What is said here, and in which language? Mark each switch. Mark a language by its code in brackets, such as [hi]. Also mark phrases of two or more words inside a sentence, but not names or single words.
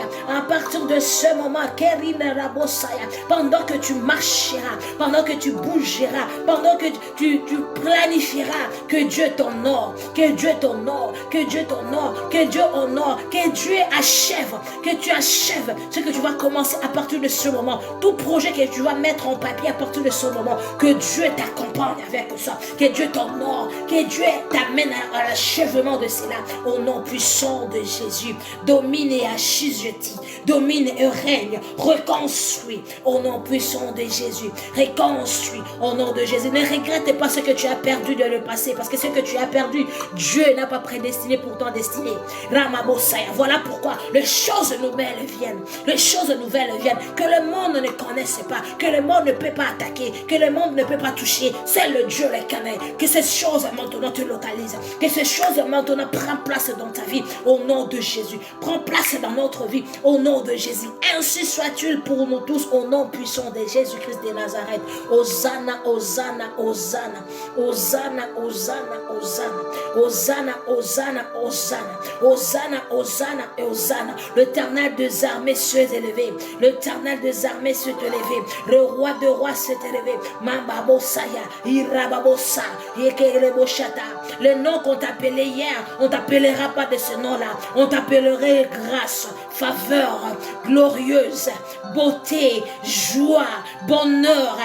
[fr] À partir de ce moment, Kerina Rabosaya, pendant que tu marcheras, pendant que tu bougeras, pendant que tu planifieras, que Dieu t'honore, que Dieu t'honore, que Dieu t'honore, que Dieu honore, que Dieu achève, que tu achèves ce que tu vas commencer à partir de ce moment. Tout projet que tu vas mettre en papier à partir de ce moment, que Dieu t'accompagne avec ça, que Dieu t'honore, que Dieu t'amène à l'achèvement de cela. Au nom puissant de Jésus, domine et assujetis, domine et règne, reconstruis au nom puissant de Jésus, reconstruis au nom de Jésus. Ne regrette pas ce que tu as perdu dans le passé, parce que ce que tu as perdu, Dieu n'a pas prédestiné pour ton destinée. Ramabosaya, voilà pourquoi les choses nouvelles viennent, les choses nouvelles viennent, que le monde ne connaisse pas, que le monde ne peut pas attaquer, que le monde ne peut pas toucher. C'est le Dieu les canets, que ces choses maintenant te localisent, que ces choses maintenant prennent place dans ta vie au nom de Jésus. Prends place dans notre vie au nom de Jésus. Ainsi soit-il pour nous tous au nom puissant de Jésus-Christ de Nazareth. Hosanna, Hosanna, Hosanna, Hosanna, Hosanna, Hosanna, Hosanna, Hosanna, Hosanna, Hosanna et Hosanna. L'Éternel des armées s'est élevé. L'Éternel des armées s'est élevé. Le roi de rois s'est élevé. Mambabosaya, Irababosa, Yekereboshata. Le nom qu'on t'appelait hier, on t'appellera pas de ce nom-là. On t'appellerait grâce, faveur, glorieuse, beauté, joie, bonheur.